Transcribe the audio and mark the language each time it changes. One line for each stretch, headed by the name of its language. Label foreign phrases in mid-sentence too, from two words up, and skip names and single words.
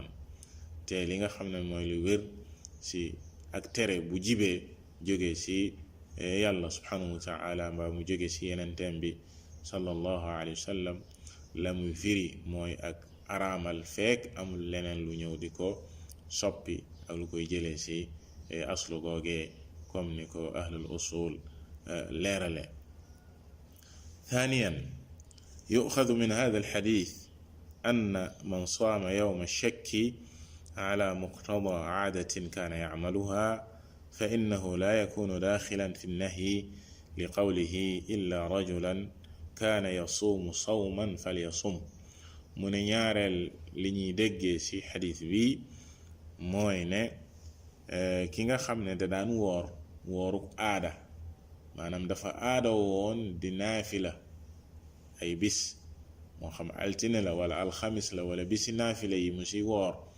Wolof: te li nga xam ne mooy lu wér ci ak tere bu jibee jóge ci yàlla
Arabic: سبحانه وتعالى
Wolof: mbaa mu jóge ci yenenteem bi
Arabic: صلى الله عليه وسلم
Wolof: la muy firi mooy ak araamal fekk amul leneen lu ñëw di ko soppi ak lu koy jëlee ci aslu googee comme ni ko
Arabic: أهل الأصول
Wolof: leerale
Arabic: ثانيا يؤخذ من هذا الحديث أن من صام يوم الشك على مقتضى عادة كان يعملها فإنه لا يكون داخلا في النهي لقوله إلا رجلا كان يصوم صوما فليصم.
Wolof: mu ne ñaareel li ñuy déggee ci xadis bi mooy ne ki nga xam ne da daan wooruk aada, maanaam dafa aada woon di naafila ay bis, moo xam altine la wala alxamis la wala bisi naafila yi mu ci woor,